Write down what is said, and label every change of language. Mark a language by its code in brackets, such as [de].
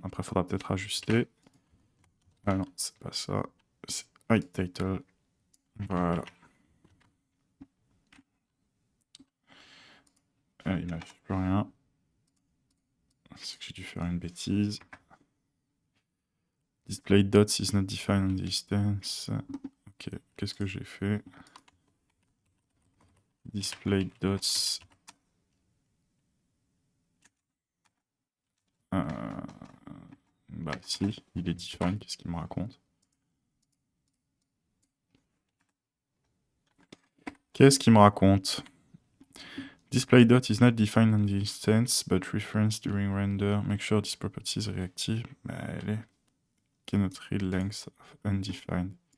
[fr] Après, il faudra peut-être ajuster. Ah non, c'est pas ça. C'est hide title. Voilà. Il n'affiche plus rien. C'est que j'ai dû faire une bêtise. [en] Display dots is not defined on distance. [fr] Ok, qu'est-ce que j'ai fait? [en] Display dots. [fr] Bah si, il est defined, qu'est-ce qu'il me raconte? Qu'est-ce qu'il me raconte? [en] Display dot is not defined on the instance, but referenced during render. Make sure this property is reactive. [fr] Bah, elle est. [en] Cannot read length of undefined.